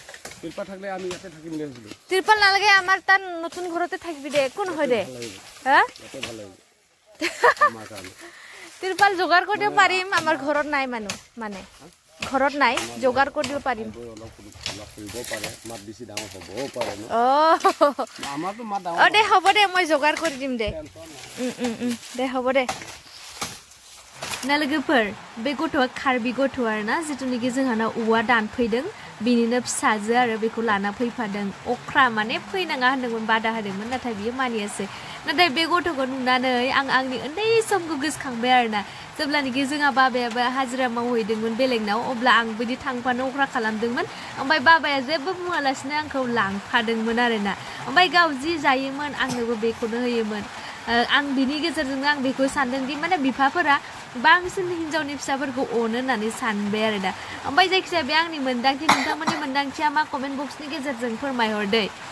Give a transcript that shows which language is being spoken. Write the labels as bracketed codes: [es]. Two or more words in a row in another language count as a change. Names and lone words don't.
[as] তিৰপাল নালাগে আমাৰ তাত নতুন ঘৰতে থাকিবি দে একো নহয় দে হা তিৰপাল যোগাৰ কৰিব পাৰিম আমাৰ ঘৰত নাই মানুহ মানে ঘৰত নাই যোগাৰ কৰি দিব পাৰিম অ দে হ'ব দে মই যোগাৰ কৰি দিম দে দে হ'ব দে [brx] ना लोगोफोर बे गथ'आ कार्बि गथ' आरोना जिथुनिखि जोंहानाव औवा दानफैदों बिनिनो फिसाजो आरो बेखौ लाना फैफादों अख्रा माने फैनाङा होनदोंमोन बादा होदोंमोन नाथाय बियो मानियासै नाथाय बे गथ'खौ नुनानै आं आंनि उन्दै समखौ गोसोखांबाय आरोना जेब्लानोखि जोंहा बाबायाबो हाजिरा मावहैदोंमोन बेलेगनाव अब्ला आं बिदि थांफानो अख्रा खालामदोंमोन ओमफ्राय बाबाया जेबो बुङालासिनो आंखौ लांफादोंमोन आरोना ओमफ्राय गाव जि जायोमोन आंनोबो बेखौनो होयोमोन आं बिनि गेजेरजोंनो आं बेखौ सानदोंदि माने बिफाफोरा बांसिन हिन्जावनि फिसाफोरखौ अनो होननानै सानबाय आरो दा ओमफ्राय जायखिजाया बे आंनि मोन्दांथि नोंथांमोननि मोन्दांथिया मा कमेन्ट बक्सनि गेजेरजों फोरमायहरदो